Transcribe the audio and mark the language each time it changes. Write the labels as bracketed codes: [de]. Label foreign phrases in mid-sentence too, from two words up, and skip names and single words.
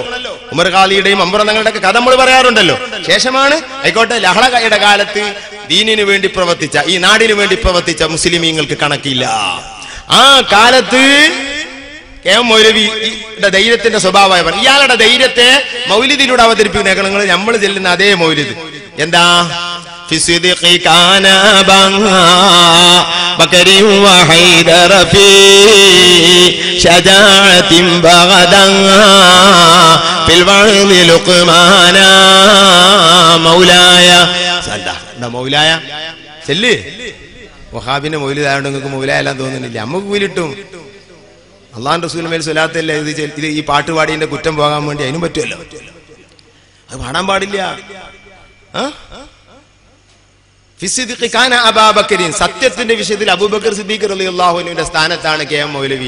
[ml] ഉമർ ഖാലിയുടെയും അമ്പറങ്ങളുടെ ഒക്കെ കഥ നമ്മൾ പറയാറുണ്ടല്ലോ. ശേഷമാണ് ആയിക്കോട്ടെ ലഹളയുടെ കാലത്ത് ദീനിനു വേണ്ടി പ്രവർത്തിച്ച, ഈ നാടിനു വേണ്ടി പ്രവർത്തിച്ച മുസ്ലിമീങ്ങൾക്ക് കണക്കില്ല. ആ കാലത്ത് കെ എം മൗലവിയുടെ ധൈര്യത്തിന്റെ സ്വഭാവമായി ഇയാളുടെ ധൈര്യത്തെ മൗലിദിലൂടെ അവതരിപ്പിക്കുന്ന ഞങ്ങൾ നമ്മൾ ചെല്ലുന്ന അതേ മൗലിദ് എന്താ? [ar] فصدق كان أبا بكر وحيدر في شجاعة بغدا في الوعظ لقمانا مولاي مولاي ചെല്ല്. [ml] വഹാബിന്റെ മൗലിദായോണ്ട് നിങ്ങൾക്ക് മൗലായെല്ലാം തോന്നുന്നില്ല. നമുക്ക് കൂലിട്ടും അള്ളാഹുവിന്റെ റസൂലിന്റെ മേൽ സ്വലാത്തല്ലേ ഇത്. ഈ പാട്ട് പാടിന്റെ കുറ്റം പോകാൻ വേണ്ടി അതിനും പറ്റുമല്ലോ. അത് പാടാൻ പാടില്ല. സത്യത്തിന്റെ വിഷയത്തിൽ അബൂബക്കർ സിദ്ദീഖ് [ar] رضي الله عنه [ml] സ്ഥാനത്താണ് കെ എം മൗലവി.